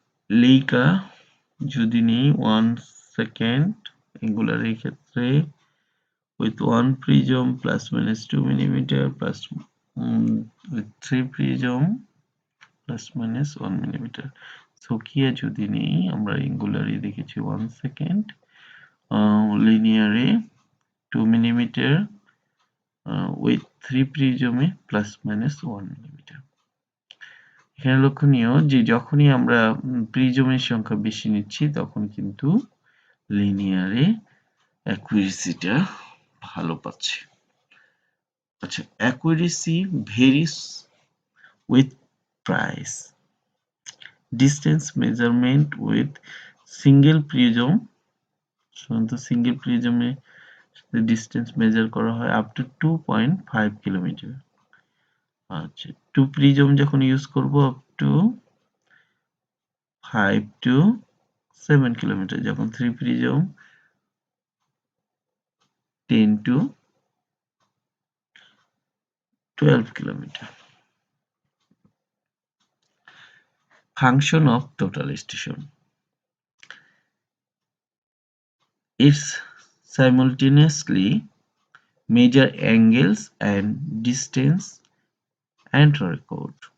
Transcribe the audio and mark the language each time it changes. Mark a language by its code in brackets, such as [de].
[bn] Leica যদি নেই 1 second অ্যাঙ্গুলারের ক্ষেত্রে [en] with 1 prism plus minus 2 millimeter plus with 3 prism plus minus 1 millimeter. [bn] সোকিয়া যদি নেই আমরা অ্যাঙ্গুলারে দেখেছি 1 second, লিনিয়ারে [en] 2 millimeter with 3 prism [bn] A [en] plus minus 1 millimeter. [bn] এখানে লক্ষণীয় যে যখনই আমরা প্রিজমের সংখ্যা বেশি নিচ্ছি তখন কিন্তু লিনিয়ারে অ্যাকুরেসিটা ভালো পাচ্ছি। আচ্ছা, [en] accuracy varies with price. distance measurement with single prism, [bn] সাধারণত সিঙ্গেল প্রিজমে ডিস্টেন্স মেজার করা হয় আপ টু 2.5 কিলোমিটার। আচ্ছা, টু প্রিজম যখন ইউজ করব আপ টু 5 to 7 কিলোমিটার, যখন three prism 10 to 12 kilometre. [en] Function of total station. It's simultaneously measure angles and distance and record.